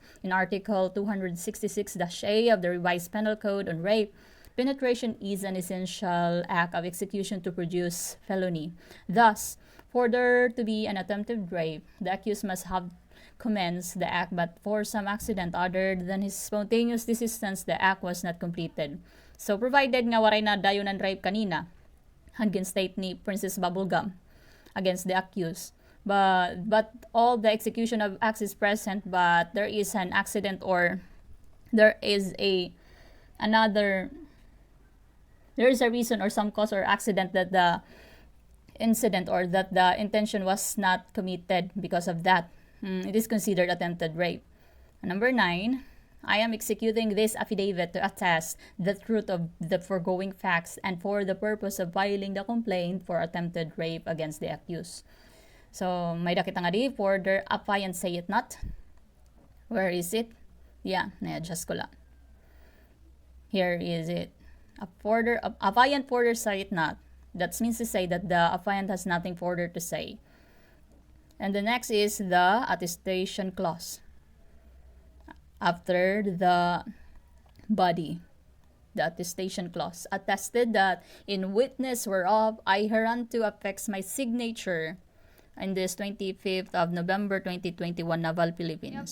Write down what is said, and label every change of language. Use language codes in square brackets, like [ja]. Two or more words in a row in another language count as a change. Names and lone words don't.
[en] In Article 266-A of the Revised Penal Code on rape, penetration is an essential act of execution to produce felony. Thus, for there to be an attempted rape, the accused must have commenced the act, but for some accident other than his spontaneous desistance, the act was not completed. [war] So, provided nga waray na dayon ng rape kanina, hanggang state ni Princess Bubblegum [en] against the accused. But all the execution of acts is present, but there is an accident or there is a reason or some cause or accident that the incident or that the intention was not committed. Because of that, it is considered attempted rape. Number 9, I am executing this affidavit to attest the truth of the foregoing facts and for the purpose of filing the complaint for attempted rape against the accused. So, [war] may dakita nga di, [en] further affiant say it not. Where is it? Yeah, [tl] na-adjust ko lang. [en] Here is it. Affiant further say it not. That means to say that the affiant has nothing further to say. And the next is the attestation clause. After the body, the attestation clause attested that in witness whereof I hereunto affix my signature in this 25th of November 2021 Naval, Philippines.